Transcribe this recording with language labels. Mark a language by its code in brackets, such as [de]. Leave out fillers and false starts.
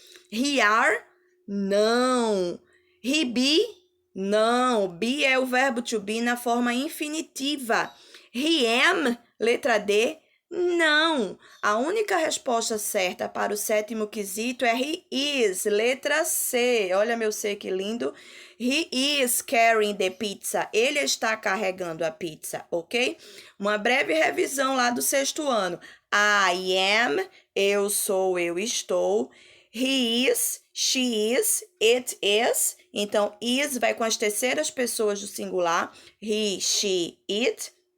[en] He are? [pt] Não. [en] He be? Não. [pt] Be é o verbo to be na forma infinitiva. [en] He am? [pt] Letra D? Não. A única resposta certa para o sétimo quesito é [en] he is, [pt] letra C. Olha meu C, que lindo. [en] He is carrying the pizza. [pt] Ele está carregando a pizza, ok? Uma breve revisão lá do sexto ano. [en] I am, [pt] eu sou, eu estou. [en] He is, she is, it is. [pt] Então, is vai com as terceiras pessoas do singular. [en] He, she, it.